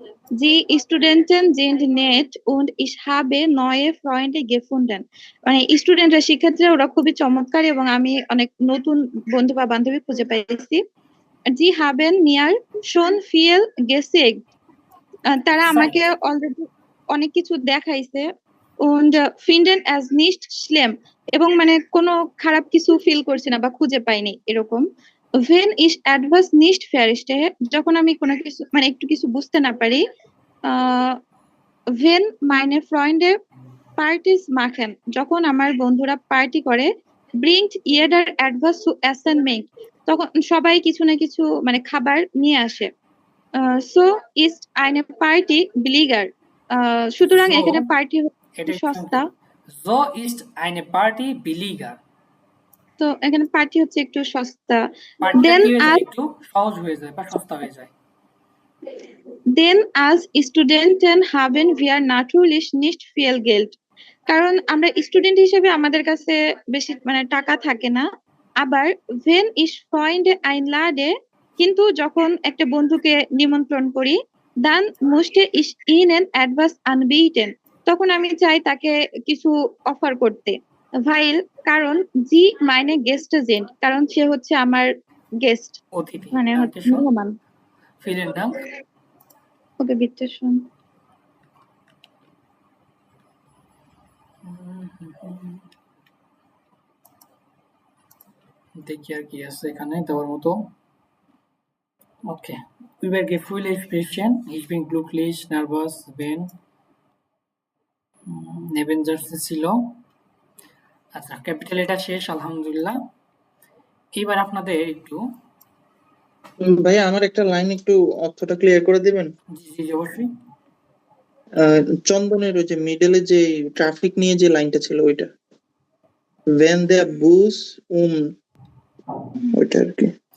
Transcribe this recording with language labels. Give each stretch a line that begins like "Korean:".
German: Die Studenten sind nett und ich habe neue Freunde gefunden.
Bangla: মানে স্টুডেন্টরা শিক্ষার্থীরা ওরা খুবই চমৎকার এবং আমি অনেক নতুন বন্ধু বা বান্ধবী খুঁজে পেয়েছি।
German: Die haben mir schon viel gezeigt.
Bangla: তারা আমাকে অলরেডি অনেক কিছু দেখাইছে
German: und finden es nicht schlimm
Bangla: এবং মানে কোনো খারাপ কিছু ফিল করছি না বা খুঁজে পাইনি এরকম।
German: Wenn ich etwas nicht verstehe,
Bangla: যখন আমি কোনো কিছু মানে একটু কিছু বুঝতে না পারি,
German: wenn meine Freunde Partys machen,
Bangla: যখন আমার বন্ধুরা পার্টি করে,
German: bringt jeder etwas zu essen mit,
Bangla: তখন সবাই কিছু না কিছু মানে খাবার নিয়ে আসে।
German: So ist eine Party billiger.
Bangla: সুতরাং
German: So,
Bangla: এখানে পার্টি এটা একটু সস্তা।
German: So ist eine Party billiger.
Bangla: তো এখানে পার্টি হচ্ছে একটু সস্তা। পার্টিটা
English: Then
Bangla: কি হয়ে যায়?
English: as
Bangla: একটু সহজ হয়ে যায় বা সস্তা হয়ে যায়।
German: Denn als Studenten haben wir natürlich nicht viel Geld.
Bangla: কারণ আমরা স্টুডেন্ট হিসেবে আমাদের কাছে বেশি মানে টাকা থাকে না।
German: আবার wenn ich Freunde einlade,
Bangla: কিন্তু যখন একটা বন্ধুকে নিমন্ত্রণ করি,
German: dann möchte ich ihnen etwas anbieten.
Bangla: তখন আমি চাই তাকে কিছু অফার করতে। Weil কারণ
German: sie meine Gäste sind,
Bangla: কারণ সে হচ্ছে আমার গেস্ট অতিথি। মানে
German: Danke
Bangla: হচ্ছে
German: schön.
Bangla: মেহমান।
German: Vielen Dank. Okay, bitte schön.
Bangla: দেখি আর কি আছে এখানে দেওয়ার মতো। Okay.
German: Übergefühlte Sprechen. Ich bin glücklich, nervös, wenn
Bangla: নেভেঞ্জার্স ছিল। আচ্ছা, ক্যাপিটাল এটা শেষ আলহামদুলিল্লাহ। এবার আপনাদের একটু ভাইয়া আমার একটা লাইন একটু অর্থটা ক্লিয়ার করে দিবেন? জি জি অবশ্যই। চন্দনের ওই যে মিডলে যে ট্রাফিক নিয়ে যে লাইনটা ছিল ওইটা
German: when der Bus
Bangla: ওইটা আর কি।